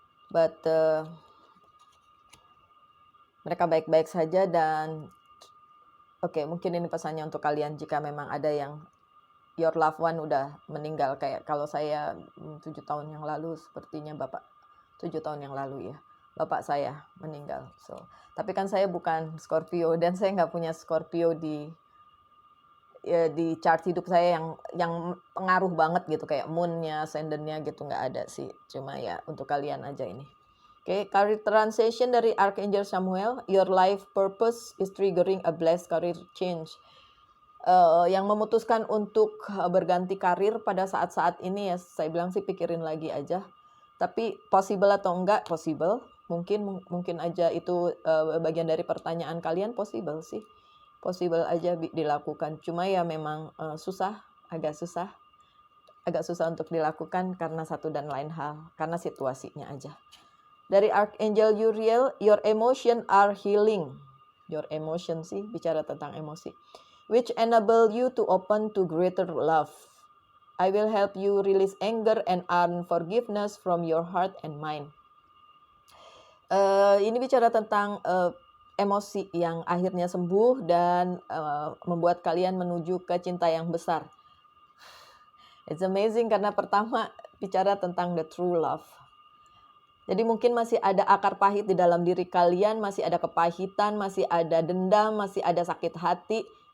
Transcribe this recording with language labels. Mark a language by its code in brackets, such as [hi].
[id] But mereka baik-baik saja dan mungkin ini pesannya untuk kalian jika memang ada yang [en] your loved one [id] udah meninggal, kayak kalau saya 7 tahun yang lalu, sepertinya 7 tahun yang lalu ya, bapak saya meninggal. Tapi kan saya bukan Scorpio dan saya nggak punya Scorpio di chart hidup saya yang pengaruh banget gitu, kayak moonnya, ascendannya gitu, nggak ada sih. Cuma ya untuk kalian aja ini. [en] Career transition dari Archangel Samuel. Your life purpose is triggering a blessed career change. [id] Yang memutuskan untuk berganti karir pada saat-saat ini ya, saya bilang sih pikirin lagi aja. Tapi possible atau enggak? Possible. Mungkin aja itu bagian dari pertanyaan kalian, possible sih. Possible aja dilakukan. Cuma ya memang agak susah untuk dilakukan karena satu dan lain hal, karena situasinya aja. [en] Dari Archangel Uriel, your emotion are healing. Your emotion [id] sih, bicara tentang emosi. [en] Which enable you to open to greater love. I will help you release anger and unforgiveness from your heart and mind. [id] Ini bicara tentang emosi yang akhirnya sembuh dan membuat kalian menuju ke cinta yang besar. [en] It's amazing [id] karena pertama bicara tentang [en] the true love. [id] Jadi mungkin masih ada akar pahit di dalam diri kalian, masih ada kepahitan, masih ada dendam, masih ada sakit hati.